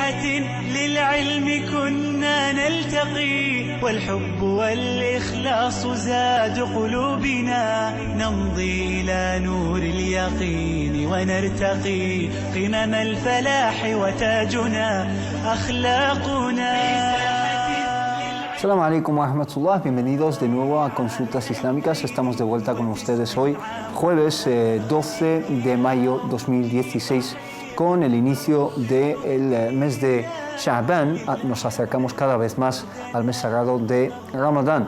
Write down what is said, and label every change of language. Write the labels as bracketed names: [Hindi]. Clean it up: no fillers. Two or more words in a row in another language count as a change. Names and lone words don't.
[Arabic] ساحة للعلم كنا نلتقي والحب والإخلاص زاد قلوبنا نمضي إلى نور اليقين ونرتقي قمم الفلاح وتاجنا أخلاقنا. السلام عليكم ورحمة الله, [Spanish] bienvenidos de nuevo a Consultas Islámicas. Estamos de vuelta con ustedes hoy, jueves 12 de mayo 2016, con el inicio del mes de Sha'ban. Nos acercamos cada vez más al mes sagrado de Ramadán.